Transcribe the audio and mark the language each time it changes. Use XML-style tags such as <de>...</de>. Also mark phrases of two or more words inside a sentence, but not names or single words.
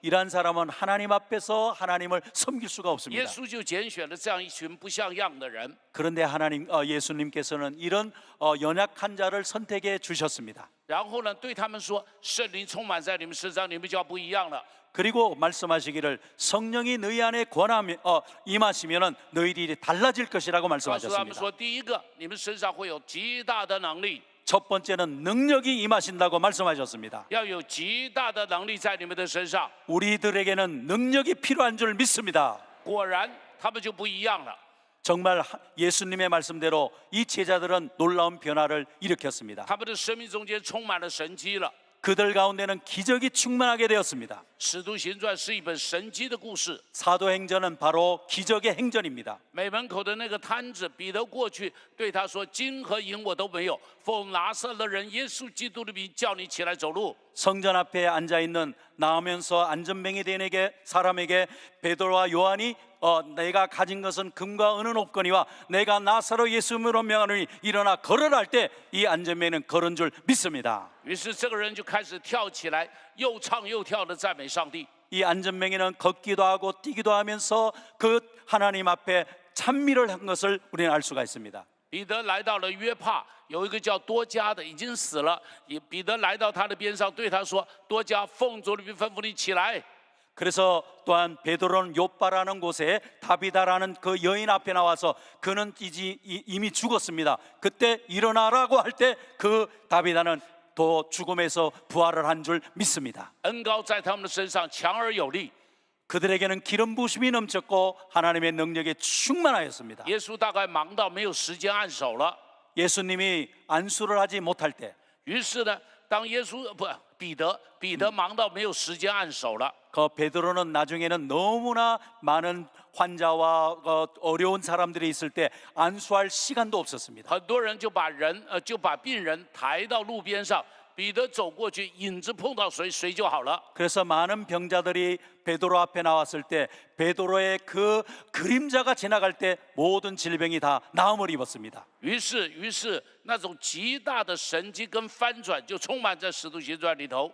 <ko>이러한 사람은 하나님 앞에서 하나님을 섬길 수가</ko> <zh>耶</zh> <ko>없습니다.</ko> <zh>稣就拣选了这样一群不像样的人，</zh> <ko>그런데 예수님께서는 이런 연약한 자를 선택해 주셨습니다.</ko> <zh>然后呢，对他们说：“圣灵充满在你们身上，你们就要不一样了。</zh> <ko>그리고 말씀하시기를 성령이 너희 안에 임하시면은 너희들이 달라질 것이라고</ko> <zh>告诉他们</zh> <ko>말씀하셨습니다.</ko> <zh>说，第一个，你们身上会有极大的能力，</zh> <ko>첫 번째는 능력이 임하신다고 말씀하셨습니다.</ko> <zh>要有极大的能力在你们的身上。</zh> <ko>우리들에게는 능력이 필요한 줄 믿습니다.</ko> <zh>果然，他们就不一样了。</zh> <ko>정말 예수님의 말씀대로 이 제자들은 놀라운 변화를 일으켰습니다.</ko> <zh>他们的生命中间充满了神迹了。</zh> <ko>그들 가운데는 기적이 충만하게 되었습니다.</ko> <zh>使徒行传是一本神迹的故事。</zh> <ko>사도행전은 바로 기적의 행전입니다.</ko> <zh>美门口的那个摊子，彼得过去对他说：“金和银我都没有，奉拿撒勒人耶稣基督的名，叫你起来走路。”</zh> <ko>성전 앞에 앉아 있는 나오면서 안전뱅이 된 사람에게 베드로와 요한이 내가 가진 것은 금과 은은 없거니와 내가 나사로 예수 이름으로 명하노니 일어나 걸으라 할 때 이 안전뱅이는 걸은 줄 믿습니다.</ko> <zh>于是这个人就开始跳起来，又唱又跳的赞美上帝。</zh> <ko>이 안전뱅이는 걷기도 하고 뛰기도 하면서 그 하나님 앞에 찬미를 한 것을 우리는 알 수가 있습니다.</ko> <zh>彼得来到了约帕，有一个叫多加的已经死了。彼得来到他的边上，对他说：“多加，奉主的名吩咐你起来。”</zh> <ko>그래서 또한 베드로는 요빠라는 곳에 다비다라는 그 여인 앞에 나와서 그는 이미 죽었습니다. 그때 일어나라고 할 때 그 다비다는 또 죽음에서 부활을 한 줄 믿습니다.</ko> <zh>恩膏在他们的身上强而有力。</zh> <ko>그들에게는 기름 부심이 넘쳤고 하나님의 능력에 충만하였습니다.</ko> <zh>耶稣大概忙到没有时间按手了。</zh> <ko>예수님이 안수를 하지 못할 때</ko> <zh>于是呢，当彼得忙到没有时间按手了。</zh> <ko>그 베드로는 나중에는 너무나 많은 환자와 어려운 사람들이 있을 때 안수할 시간도 없었습니다.</ko> <zh>很多人就把病人抬到路边上，彼得走过去，影子碰到谁就好了。</zh> <ko>그래서 많은 병자들이 베드로 앞에 나왔을 때 베드로의 그 그림자가 지나갈 때 모든 질병이 다 나음을 입었습니다.</ko> <zh>于是那种极大的神迹跟翻转就充满在使徒行传里头。</zh>